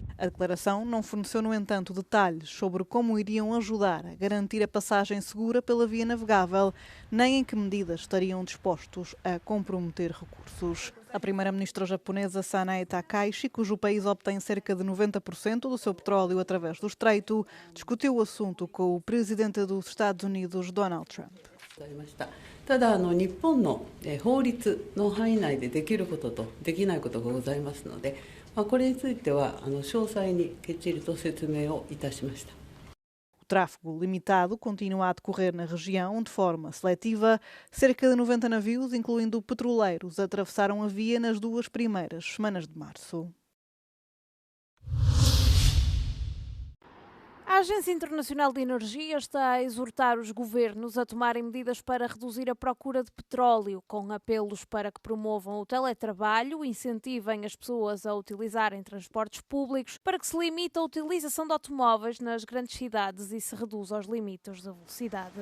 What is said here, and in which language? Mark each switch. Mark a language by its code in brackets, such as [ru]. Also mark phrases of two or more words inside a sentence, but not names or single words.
[pt] A declaração não forneceu, no entanto, detalhes sobre como iriam ajudar a garantir a passagem segura pela via navegável, nem em que medidas estariam dispostos a comprometer recursos. A primeira-ministra japonesa Sanae Takaichi, cujo país obtém cerca de 90% do seu petróleo através do estreito, discutiu o assunto com o presidente dos Estados Unidos, Donald Trump. [ja] ただ日本の法律の範囲内でできることとできないことがございますので、これについては詳細にきっちりと説明をいたしました。 [pt] O tráfego limitado continua a decorrer na região de forma seletiva. Cerca de 90 navios, incluindo petroleiros, atravessaram a via nas 2 primeiras semanas de março. A Agência Internacional de Energia está a exortar os governos a tomarem medidas para reduzir a procura de petróleo, com apelos para que promovam o teletrabalho, incentivem as pessoas a utilizarem transportes públicos, para que se limite a utilização de automóveis nas grandes cidades e se reduza os limites da velocidade.